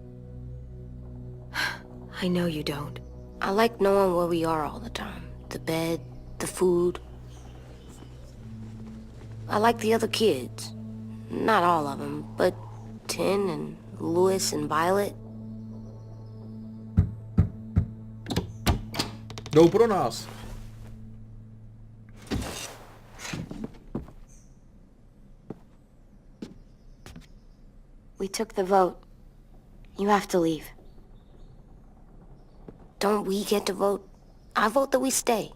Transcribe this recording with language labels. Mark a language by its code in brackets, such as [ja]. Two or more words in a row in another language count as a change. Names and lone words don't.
[en] I know you don't. I like knowing where we are all the time. The bed, the food. I like the other kids. Not all of them, but Tin and Louis and Violet. [cs] Jdou pro nás. [en] We took the vote. You have to leave. Don't we get to vote? I vote that we stay.